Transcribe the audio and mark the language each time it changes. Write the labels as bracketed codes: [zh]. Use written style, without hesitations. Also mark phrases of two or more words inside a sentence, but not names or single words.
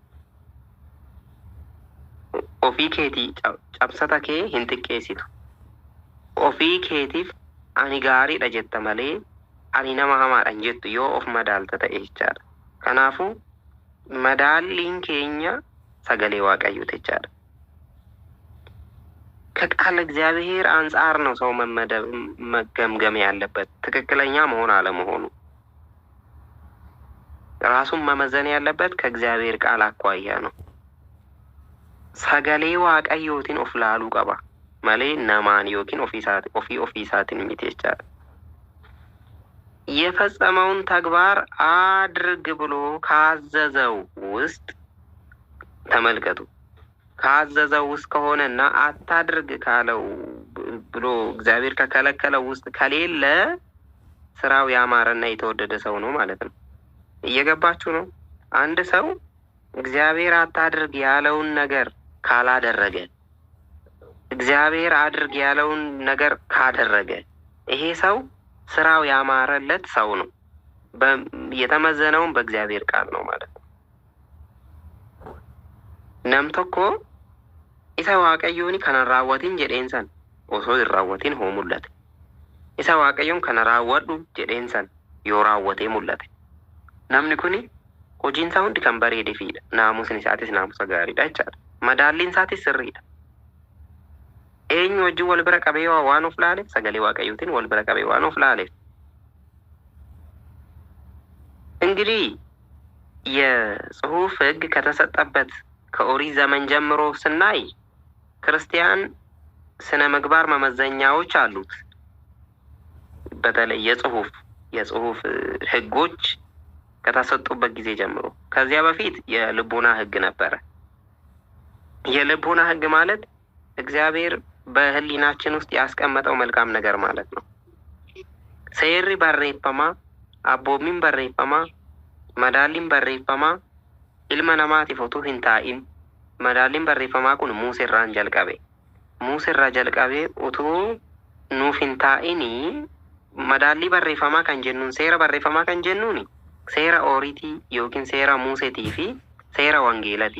[om] Ofii keetii cabsata kee hin xiqqeessitu. Ofii keetiif ani gaariidha jetta malee ani nama hamaadha hin jettu yoo of madaalta ta'e jechaadha. Kanaafuu madaalliin keenya sagalee Waaqayyoo jechaadha. [am] ከቃል እግዚአብሔር አንጻር ነው ሰው መገምገም ያለበት ትክክለኛ መሆን አለመሆኑ። ራሱን መመዘን ያለበት ከእግዚአብሔር ቃል አኳያ ነው። [om] sagalee Waaqayyootiin of laaluu qaba malee namaan yookiin ofiisaatiin miti jechaadha. [am] የፈጸመውን ተግባር አድርግ ብሎ ካዘዘው ውስጥ ተመልከቱ። ካዘዘው ውስጥ ከሆነና አታድርግ ካለው ብሎ እግዚአብሔር ከከለከለው ውስጥ ከሌለ ስራው ያማረና የተወደደ ሰው ነው ማለት ነው። እየገባችሁ ነው? አንድ ሰው እግዚአብሔር አታድርግ ያለውን ነገር ካላደረገ፣ እግዚአብሔር አድርግ ያለውን ነገር ካደረገ ይሄ ሰው ስራው ያማረለት ሰው ነው። የተመዘነውን በእግዚአብሔር ቃል ነው ማለት ነው። [om] namni tokko isa Waaqayyoon kana raawwatin jedheen san osoo hin raawwatin hoo mul'ate. Isa Waaqayyoon kana raawwadhu jedheen san yoo raawwatee mul'ate. Namni kuni hojiin isaa hundi kan bareedee fiidha. Naamusni isaatis naamusa gaariidha jechaadha. Madaalliin isaatis sirriidha. Eenyu wajjin wal bira qabee waan of laaleef sagalee Waaqayyootiin wal bira qabee waan of laaleef. [am] እንግዲህ የጽሁፍ ሕግ ከተሰጠበት ከኦሪት ዘመን ጀምሮ ስናይ ክርስቲያን ስነ ምግባር መመዘኛዎች አሉት። በተለይ የጽሁፍ ሕጎች ከተሰጡበት ጊዜ ጀምሮ። ከዚያ በፊት የልቦና ሕግ ነበረ። የልቦና ሕግ ማለት እግዚአብሔር በህሊናችን ውስጥ ያስቀመጠው መልካም ነገር ማለት ነው። [om] seera barreeffamaa abboommiin barreeffamaa madaalliin barreeffamaa ilma namaatiif utuu hin taa'in madaalliin barreeffamaa kun Museerraan jalqabe. Museerraa jalqabee utuu nuuf hin taa'inii madaallii barreeffamaa kan jennuun seera barreeffamaa kan jennuun seera Ooriitii yookiin seera Museetii fi seera Wangeelati.